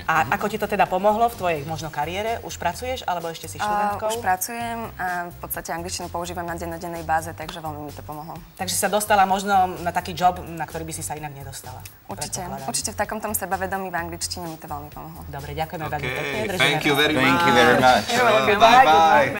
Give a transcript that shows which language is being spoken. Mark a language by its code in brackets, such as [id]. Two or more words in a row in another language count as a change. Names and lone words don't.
[sk] A ako ti to teda pomohlo v tvojej možno kariére? Už pracuješ, alebo ešte si študentkou? Už pracujem a v podstate angličtinu používam na dennodennej báze, takže veľmi mi to pomohlo. Takže sa dostala možno na taký job, na ktorý by si sa inak nedostala. Určite v takom tom sebavedomí v angličtine mi to veľmi pomohlo. Dobre, ďakujeme veľmi pekne. [en] Thank you very much. Thank you very much. Bye.